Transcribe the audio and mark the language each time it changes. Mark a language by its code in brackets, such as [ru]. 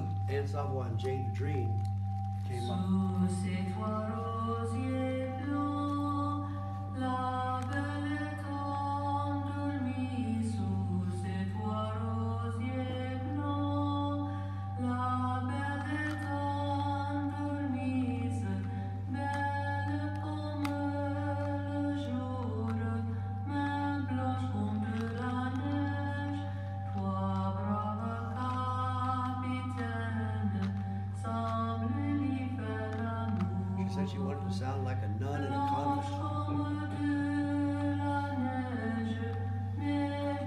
[en] Anne Savoie and Jane Dream came up. [fr] Sous ces toits rosiers blancs, la belle est endormie. Sous ces toits rosiers blancs, la belle est endormie, belle comme le jour, main blanche comme de la neige. Toi, brave capitaine, semble lui faire l'amour. [en] She said she wanted to sound like a nun in a convent. [fr] Blanche comme de la neige,